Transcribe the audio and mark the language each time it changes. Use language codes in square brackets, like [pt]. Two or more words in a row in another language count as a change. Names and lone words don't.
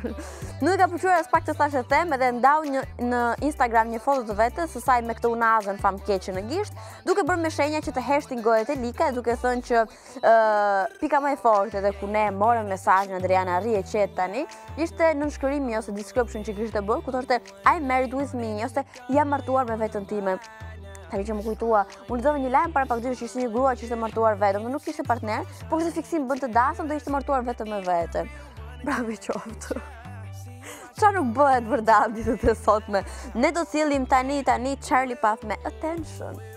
[sq] Nuk e ka pëlqyer as pak të thashë them, edhe ndau në Instagram një foto të vetes së saj me këtë unazën famkeqe në gisht, duke bërë me shenja që të heshtin gojet e lika, duke thënë që pika më e fortë edhe ku ne morëm mesazhin Adriana rri e qet tani, ishte nënshkërimi ose description që kishte bërë, ku thoshte [en] I'm married with me, [sq] ose jam martuar me veten time. Tani që më kujtua, unë lexova një lajm para pak ditësh që ishte një grua që ishte martuar vetëm, dhe nuk kishte partner, por kishte fiksim bën të dasëm dhe ishte martuar vetëm me veten. Bravo qoftë. Qa nuk bëhet vërdat ditët e sotme. Ne do cillim tani Charlie Puth me Attention.